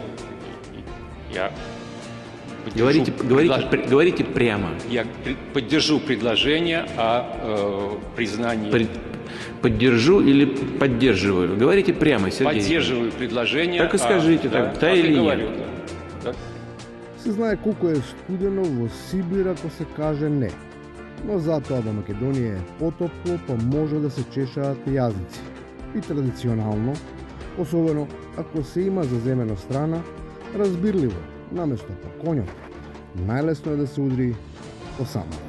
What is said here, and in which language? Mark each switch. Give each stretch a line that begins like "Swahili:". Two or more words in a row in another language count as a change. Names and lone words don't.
Russian: говорите прямо. Я поддержу предложение о признании... Поддержу или поддерживаю? Говорите прямо, Сергей. Поддерживаю предложение. Так и скажите, да или нет. Да.
Macedonian: Се знае колку е студено во Сибир ако се каже не. Но затоа во Македонија е потопло, па може да се чешаат јазици. И традиционално, особено ако се има заземена страна, разбирливо, наместо по конјот, најлесно е да се удри по самарот.